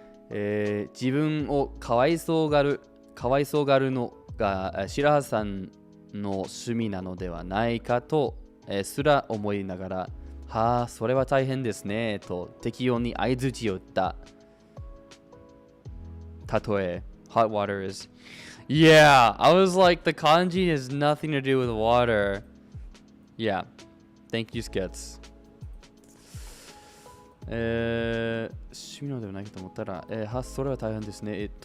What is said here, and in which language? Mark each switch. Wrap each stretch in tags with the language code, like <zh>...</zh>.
<ja>自分をかわいそうがるのが白羽さんの趣味なのではないかと、すら思いながら、はあ、それは大変ですねと適応に相槌を打った。</ja> <en>例え、hot water is. Yeah, I was like, the kanji has nothing to do with water. Yeah, thank you, Skits.</en> <ja>趣味のではないかと思ったら、それは大変ですね。</ja>